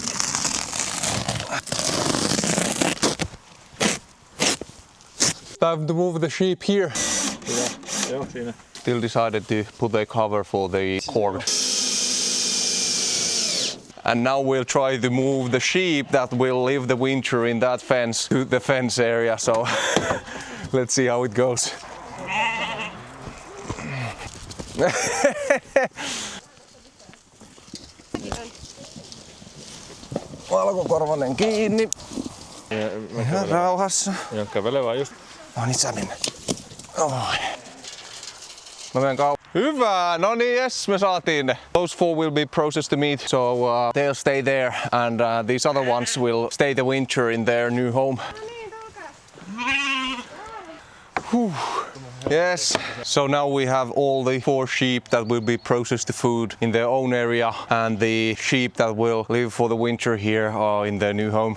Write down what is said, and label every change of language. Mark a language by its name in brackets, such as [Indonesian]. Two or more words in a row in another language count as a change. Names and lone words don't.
[English] Time to move the sheep here. Still decided to put a cover for the cord. And now we'll try to move the sheep that will live the winter in that fence to the fence area, so let's see how it goes. [Finnish] Valkokorvanen kiinni. Ihan rauhassa. Joo, kävele vaan just. No niin, sä mennä. Mä menen Hyvä! No niin, yes, me saatiin ne. [English] Those 4 will be processed to meat, so they'll stay there, and these other ones will stay the winter in their new home. Whew. Yes, so now we have all the 4 sheep that will be processed to food in their own area, and the sheep that will live for the winter here in their new home.